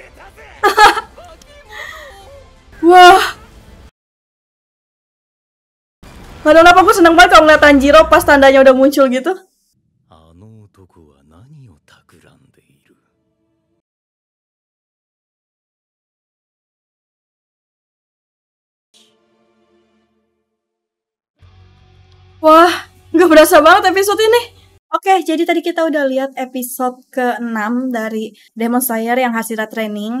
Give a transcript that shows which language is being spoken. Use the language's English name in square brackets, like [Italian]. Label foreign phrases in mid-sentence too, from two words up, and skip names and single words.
[Indonesian] Wah. Gak tau kenapa gue seneng banget kalau ngeliat Tanjiro pas tandanya udah muncul gitu. [Japanese] あの男は何を企んでいる。 [Indonesian] Wah, gak berasa banget episode ini. Oke, jadi tadi kita udah lihat episode ke-6 dari Demon Slayer yang Hashira Training.